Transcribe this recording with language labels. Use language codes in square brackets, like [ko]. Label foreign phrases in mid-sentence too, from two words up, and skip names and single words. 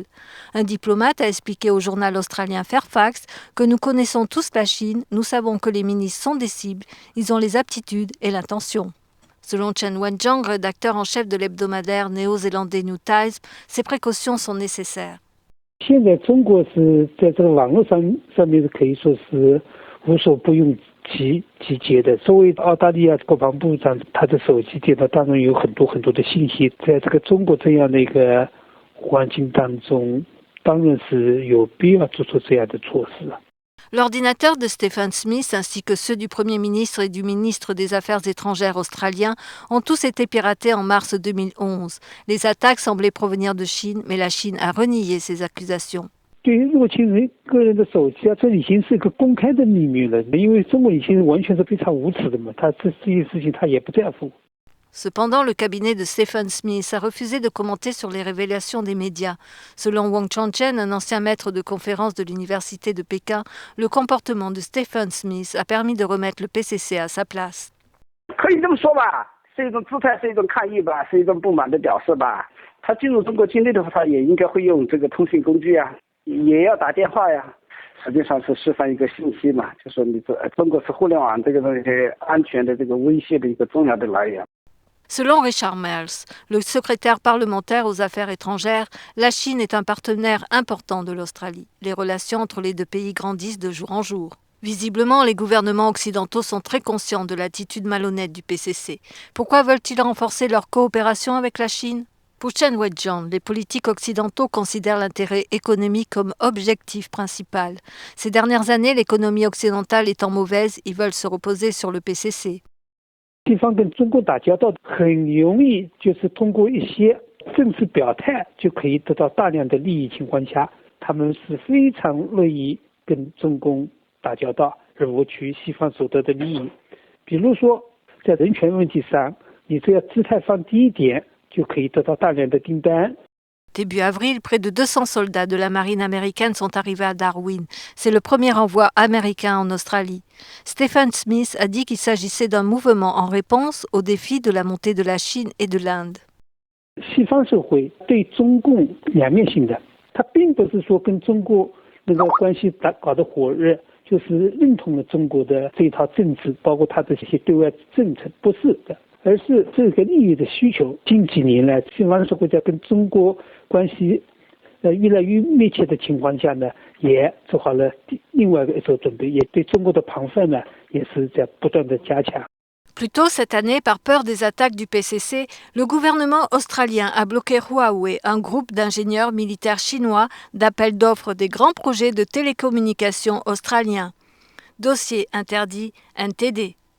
[fr] Un diplomate a expliqué au journal australien Fairfax que « nous connaissons tous la Chine, nous savons que les ministres sont des cibles, ils ont les aptitudes et l'intention ». Selon Chen Wenjiang, rédacteur en chef de l'hebdomadaire néo-zélandais New Times, ces précautions sont nécessaires. [zh] 现在中国是在这个网络上面可以说是无所不用其极的。作为澳大利亚国防部长，他的手机电脑当中有很多的信息，在这个中国这样的一个环境当中，当然是有必要做出这样的措施。 [fr] L'ordinateur de Stephen Smith ainsi que ceux du Premier ministre et du ministre des Affaires étrangères australien ont tous été piratés en mars 2011. Les attaques semblaient provenir de Chine, mais la Chine a renié ces accusations. [zh] 对于入侵人个人的手机这已经是一个公开的秘密了，因为中国已经完全是非常无耻的嘛，他这些事情他也不在乎。 [fr] Cependant, le cabinet de Stephen Smith a refusé de commenter sur les révélations des médias. Selon Wang Changchen, un ancien maître de conférence de l'université de Pékin, le comportement de Stephen Smith a permis de remettre le PCC à sa place. [zh] 可以这么说吧，是一种姿态，是一种抗议吧，是一种不满的表示吧。他进入中国境内的话，他也应该会用这个通讯工具啊，也要打电话呀。实际上是释放一个信息嘛，就说你中国是互联网这个东西安全的这个威胁的一个重要的来源。 [fr] Selon Richard Marles, le secrétaire parlementaire aux affaires étrangères, la Chine est un partenaire important de l'Australie. Les relations entre les deux pays grandissent de jour en jour. Visiblement, les gouvernements occidentaux sont très conscients de l'attitude malhonnête du PCC. Pourquoi veulent-ils renforcer leur coopération avec la Chine? Pour Chen Wenjiang, les politiques occidentaux considèrent l'intérêt économique comme objectif principal. Ces dernières années, l'économie occidentale étant mauvaise, ils veulent se reposer sur le PCC. [zh] 地方跟中国打交道很容易，就是通过一些政治表态就可以得到大量的利益情况下，他们是非常乐意跟中共打交道，而获取西方所得的利益。比如说，在人权问题上，你只要姿态放低一点，就可以得到大量的订单。 [fr] Début avril, près de 200 soldats de la marine américaine sont arrivés à Darwin. C'est le premier envoi américain en Australie. Stephen Smith a dit qu'il s'agissait d'un mouvement en réponse aux défis de la montée de la Chine et de l'Inde. [zh] 西方社会对中共两面性的，他并不是说跟中国那个关系搞得火热，就是认同了中国的这一套政治，包括他的这些对外政策，不是的。而是这个利益的需求。近几年来，西方社会在跟中国关系越来越密切的情况下呢，也做好了另外一手准备，也对中国的防范呢，也是在不断的加强。 [fr] Plus tôt cette année, par peur des attaques du PCC, le gouvernement australien a bloqué Huawei, un groupe d'ingénieurs militaires chinois d'appel d'offres des grands projets de télécommunications australiens. Dossier interdit NTD.